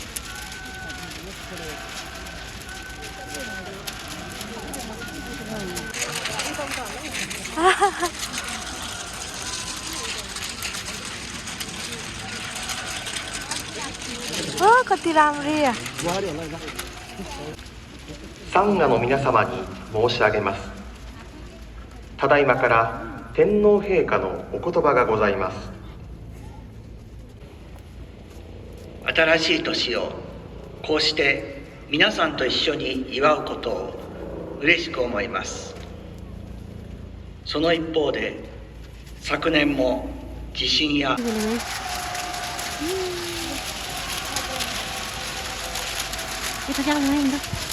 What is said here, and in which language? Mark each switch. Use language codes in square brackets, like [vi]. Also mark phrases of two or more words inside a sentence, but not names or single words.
[ne] कति राम्री [ja] サンガの皆様に申し上げます。ただいまから天皇陛下のお言葉がございます。新しい年をこうして皆さんと一緒に祝うことを嬉しく思います。その一方で昨年も地震や [id] Itu jangan main tuh.